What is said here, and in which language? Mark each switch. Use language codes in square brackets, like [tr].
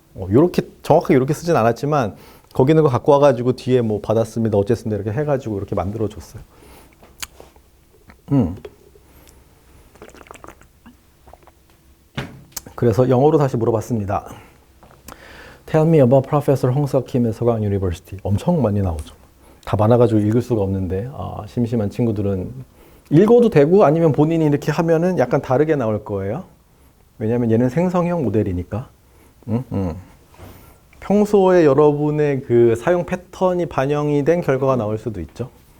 [ko] 요렇게 정확하게 이렇게 쓰진 않았지만 거기 있는 거 갖고 와가지고 뒤에 뭐 받았습니다, 어쨌습니다 이렇게 해가지고 이렇게 만들어줬어요. 그래서 영어로 다시 물어봤습니다. [en] Tell me about Professor 홍석 Kim의 서강 유니버시티. [ko] 엄청 많이 나오죠. 다 많아가지고 읽을 수가 없는데 심심한 친구들은 읽어도 되고 아니면 본인이 이렇게 하면은 약간 다르게 나올 거예요. 왜냐하면 얘는 생성형 모델이니까. 평소에 여러분의 그 사용 패턴이 반영이 된 결과가 나올 수도 있죠.